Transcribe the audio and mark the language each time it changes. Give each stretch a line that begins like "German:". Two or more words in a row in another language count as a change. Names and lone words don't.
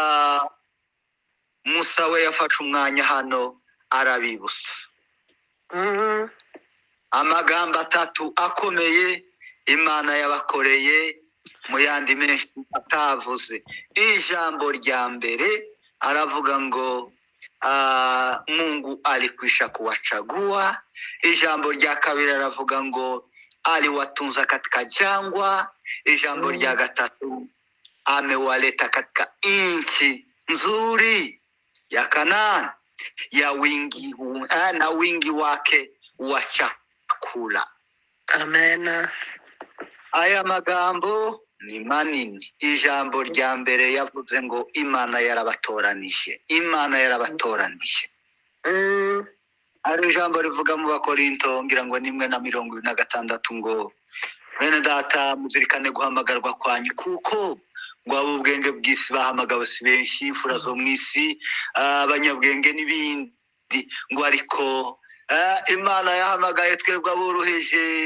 Kinyarwanda: Musa we yafashe umwanya hano arabibutsa amagambo atatu akomeye Imana yabakoreye, mu yandi menshi atavuze. Ijambo rya mbere aravuga ngo
Swahili: Mungu alikwisha kuwachagua.
Kinyarwanda: Ijambo rya kabiri aravuga ngo
Swahili: aliwatunza katika jangwa.
Kinyarwanda: Ijambo rya gatatu
Swahili: amewaleta katika nchi nzuri ya Kanaani ya wingi na wingi wake wa chakula.
Kinyarwanda: Amen. Aya magambo ni manini. Ijambo rya mbere yavuze ngo Imana yarabatoranije. Imana yarabatoranije. Hari ijambo rivuga mu Bakorinto ngira ngo nimwe na 26 ngo bene data muzirikane guhamagarwa kwanyu kuko ngo abo ubwenge bw'isi bahamagawe si benshi, imfura zo mu isi, abanyabwenge n'ibindi, ngo ariko Imana yahamagaye twebwe aboroheje,